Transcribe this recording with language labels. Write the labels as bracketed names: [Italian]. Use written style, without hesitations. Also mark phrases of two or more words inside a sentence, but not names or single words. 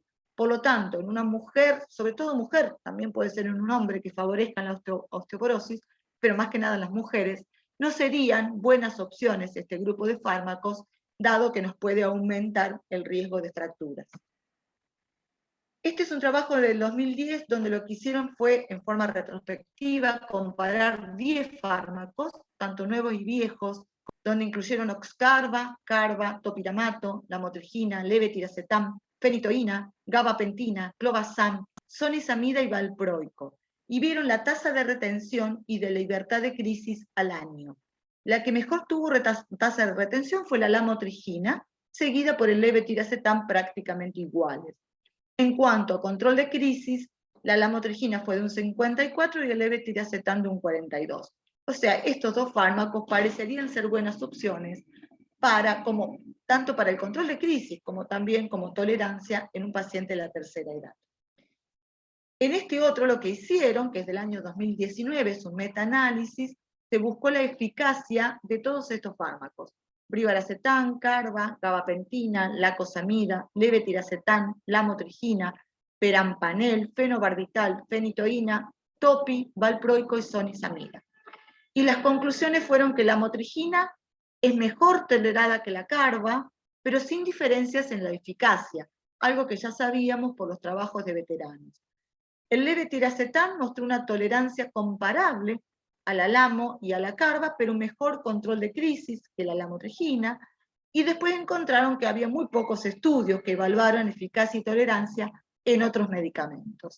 [Spanish] Por lo tanto, en una mujer, sobre todo mujer, también puede ser en un hombre que favorezcan la osteoporosis, pero más que nada en las mujeres, no serían buenas opciones este grupo de fármacos, dado que nos puede aumentar el riesgo de fracturas. Este es un trabajo del 2010 donde lo que hicieron fue, en forma retrospectiva, comparar 10 fármacos, tanto nuevos y viejos, donde incluyeron oxcarba, carba, topiramato, lamotrigina, levetiracetam, fenitoína, gabapentina, clobazam, sonisamida y valproico, y vieron la tasa de retención y de libertad de crisis al año. La que mejor tuvo tasa de retención fue la lamotrigina, seguida por el levetiracetam, prácticamente iguales. En cuanto a control de crisis, la lamotrigina fue de un 54 y el levetiracetam de un 42. O sea, estos 2 fármacos parecerían ser buenas opciones tanto para el control de crisis como también como tolerancia en un paciente de la tercera edad. En este otro lo que hicieron, que es del año 2019, es un metaanálisis, se buscó la eficacia de todos estos fármacos: brivaracetam, carba, gabapentina, lacosamida, levetiracetam, lamotrigina, perampanel, fenobarbital, fenitoína, topi, valproico y sonisamida. Y las conclusiones fueron que la lamotrigina es mejor tolerada que la carba, pero sin diferencias en la eficacia, algo que ya sabíamos por los trabajos de veteranos. El levetiracetam mostró una tolerancia comparable a la lamo y a la carba, pero un mejor control de crisis que la lamotrigina, y después encontraron que había muy pocos estudios que evaluaron eficacia y tolerancia en otros medicamentos.